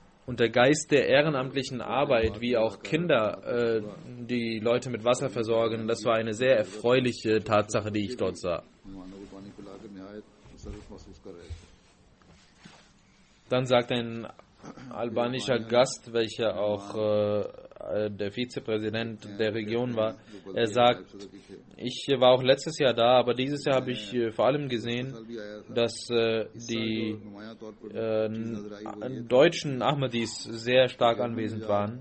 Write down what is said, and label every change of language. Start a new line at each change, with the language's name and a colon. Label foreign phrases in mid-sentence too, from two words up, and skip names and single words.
German: Und der Geist der ehrenamtlichen Arbeit, wie auch Kinder, die Leute mit Wasser versorgen, das war eine sehr erfreuliche Tatsache, die ich dort sah.
Urdu: मेहमानों को पानी पिलाकर नहायत मुसर्रफ महसूस कर रहे थे।
German: Dann sagt ein albanischer Gast, welcher auch der Vizepräsident der Region war, er sagt, ich war auch letztes Jahr da, aber dieses Jahr habe ich vor allem gesehen, dass die deutschen Ahmadis sehr stark anwesend waren.